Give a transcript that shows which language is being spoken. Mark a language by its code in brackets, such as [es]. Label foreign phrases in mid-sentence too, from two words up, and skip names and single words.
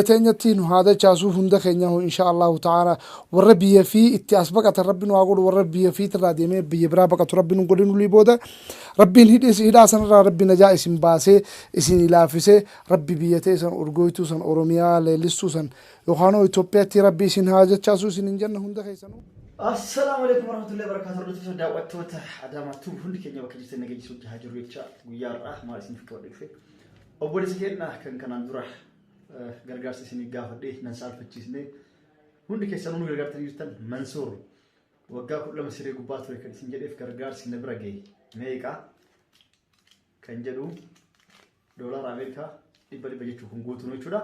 [om] teenyatti nu haa dachaasuu hunda keenya [ar] إن شاء الله تعالى [om] warra biyya fi itti as baqatan Rabbiin waa godhu warra biyya fi irraa deemee biyya biraa baqatu Rabbiin godhinu lii booda Rabbiin hidhaa sanarraa Rabbi najaa isin baasee isin ilaafisee Rabbi biyya ta'e san urgoytuu san Oromiyaa leellistuu san yookaan Itoophiyaatti Rabbi isin haa dachaasuu isin hin jenna hunda keessanuu. [ar] السلام عليكم ورحمة الله وبركاته. [om] Hordoftoota daawwattoota Adaamaatu hundi keenya bakka jirtan nageessisuu jahaa jiru jecha guyyaarraa maal isin qabadhe dhufe. Obboleessi keenya kan kanaan dura gargaarsa isin gaafadhee nan saalfachiisne hundi keessanuu nu gargaartanii jirtan Mansuur waggaa 12 siree gubbaa ture kan isin jedheef gargaarsi na bira gahe meeqa kan jedhu doolaara Ameerikaa 100 jechuun kun guutuu jechuudha.